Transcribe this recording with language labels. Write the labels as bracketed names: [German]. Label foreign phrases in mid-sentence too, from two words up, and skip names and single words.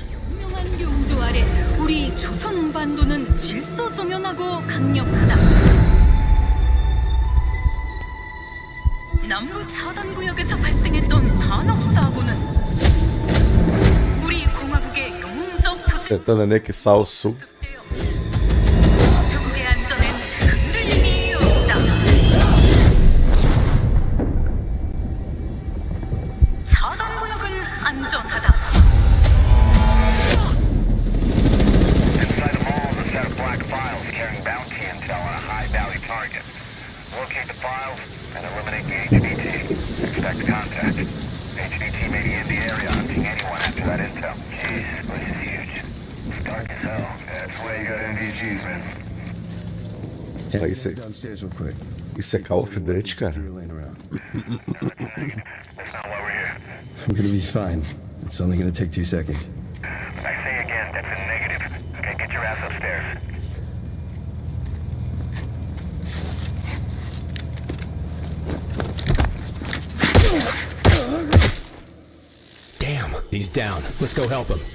[Korean] 분명한 용도 아래 우리 조선 반도는 질서정연하고 강력하다. 남부 차단 구역에서 발생했던 산업 사고는 우리 공화국의 영웅적 도시 [Portuguese] Tentando anexar o sul. [Korean] 조국의 안전엔 흔들림이 없다. 차단 구역은 안전하다. [English] Inside the mall is a set of black files carrying bounty intel on a high-value target. Locate the files and eliminate the HVT. Expect contact. HVT may be in the area hunting anyone after that intel. Jeez, this place is huge. It's dark as hell. That's why you got NVGs, man. [Portuguese] Isso é Call of Duty, cara. [English] I'm gonna be fine. It's only gonna take 2 seconds. I say again, that's a negative. Okay, get your ass upstairs. Damn, he's down. Let's go help him.